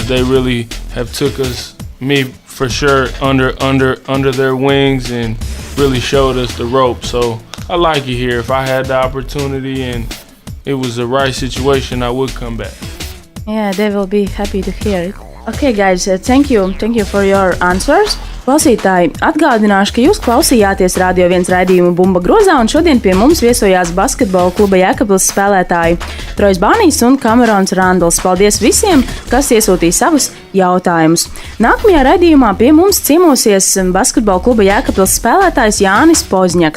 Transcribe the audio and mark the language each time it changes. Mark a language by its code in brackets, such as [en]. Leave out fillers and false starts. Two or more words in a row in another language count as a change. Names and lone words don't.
[en] They really have took me for sure under their wings and really showed us the ropes. So I like it here. If I had the opportunity and it was the right situation, I would come back. Yeah, they will be happy to hear it. Okay, guys, thank you for your answers. [lv] Klausītāji, atgādināšu, ka jūs klausījāties Radio1 raidījumu Bumba grozā, un šodien pie mums viesojās basketbola kluba Jēkabpils spēlētāji Barnies un Rundles. Paldies visiem, kas iesūtīja savus jautājumus. Nākamajā raidījumā pie mums ciemosies basketbola kluba Jēkabpils spēlētājs Jānis Pozņaks.